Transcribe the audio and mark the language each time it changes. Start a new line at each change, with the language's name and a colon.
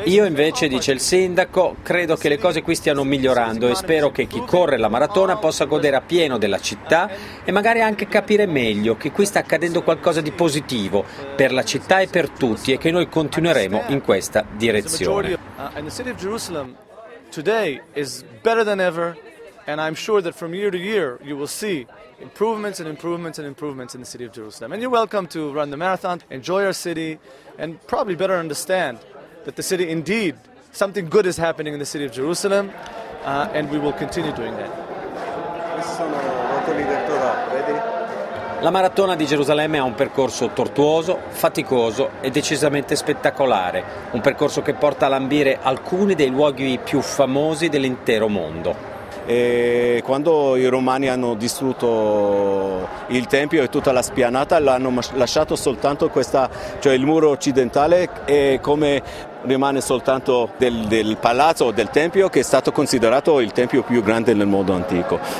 Italian: Io invece, dice il sindaco, credo che le cose qui stiano migliorando e spero che chi corre la maratona possa godere appieno della città e magari anche capire meglio che qui sta accadendo qualcosa di positivo per la città e per tutti e che noi continueremo in questa direzione.
English: And the city of Jerusalem today is better than ever and I'm sure that from year to year you will see improvements and improvements and improvements in the city of Jerusalem. And you're welcome to run the marathon, enjoy our city and probably better understand that the city indeed something good is happening in the city of Jerusalem. And we will continue doing that.
Italian: La maratona di Gerusalemme ha un percorso tortuoso, faticoso e decisamente spettacolare, un percorso che porta a lambire alcuni dei luoghi più famosi dell'intero mondo. E quando i romani hanno distrutto il tempio e tutta la spianata, l'hanno lasciato soltanto questa, cioè il muro occidentale, e come rimane soltanto del palazzo o del tempio, che è stato considerato il tempio più grande nel mondo antico.